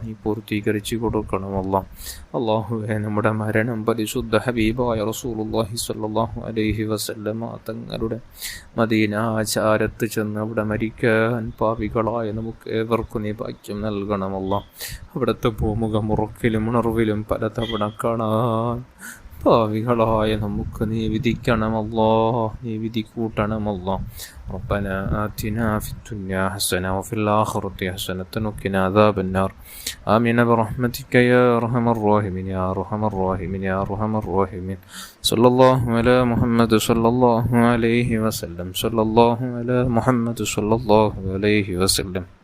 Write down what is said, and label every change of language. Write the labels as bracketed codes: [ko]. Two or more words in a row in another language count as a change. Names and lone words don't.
[ml] അള്ളാഹുവേ, നമ്മുടെ മരണം പരിശുദ്ധ ഹബീബായ റസൂലുള്ളാഹി [ar] صلى الله عليه وسلم [ml] തങ്ങളുടെ മദീനാചാരത്ത് ചെന്ന് അവിടെ മരിക്കാൻ പാപികളായ നമുക്ക് ഏവർക്കും നീ ഭാഗ്യം നൽകണമല്ലോ. അവിടുത്തെ ഭൂമുഖം ഉറക്കിലും ഉണർവിലും പലതവണ കാണാൻ പാവികളായ നമുക്ക് നീ വിധിക്കണമല്ലോ, നീ വിധി കൂട്ടണമല്ലോ. [ar] ربنا آتنا في الدنيا حسنة وفي الآخرة حسنة وقنا عذاب النار. آمين برحمتك يا أرحم الراحمين يا أرحم الراحمين يا أرحم الراحمين. صلى الله على محمد صلى الله عليه وسلم. صلى الله على محمد صلى الله عليه وسلم.